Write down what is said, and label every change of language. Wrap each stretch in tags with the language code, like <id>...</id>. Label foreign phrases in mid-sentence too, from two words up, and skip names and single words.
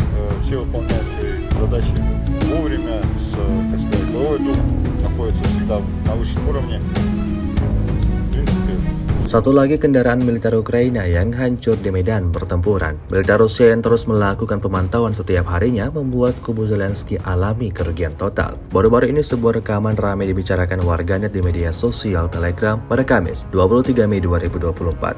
<ru>все выполняют свои задачи вовремя, боевой дух находится всегда на высшем уровне. В принципе,</ru> <id>Satu lagi kendaraan militer Ukraina yang hancur di medan pertempuran. Militer Rusia yang terus melakukan pemantauan setiap harinya membuat kubu Zelensky alami kerugian total. Baru-baru ini sebuah rekaman ramai dibicarakan warganet di media sosial Telegram pada Kamis 23 Mei 2024.</id>